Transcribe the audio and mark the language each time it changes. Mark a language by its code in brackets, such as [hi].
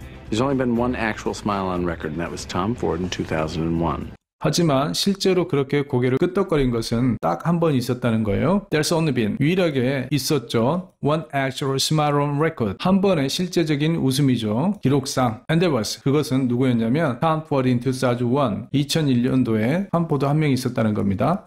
[en] There's only been one actual smile on record, and that was Tom Ford in 2001. [ko] 하지만 실제로 그렇게 고개를 끄덕거린 것은 딱 한 번 있었다는 거예요. [en] There's only been [ko] 유일하게 있었죠. [en] One actual smile on record. [ko] 한 번의 실제적인 웃음이죠. 기록상. [en] And there was. [ko] 그것은 누구였냐면 Tom Ford in 2001. 2001년도에 탐 포드 한 명이 있었다는 겁니다.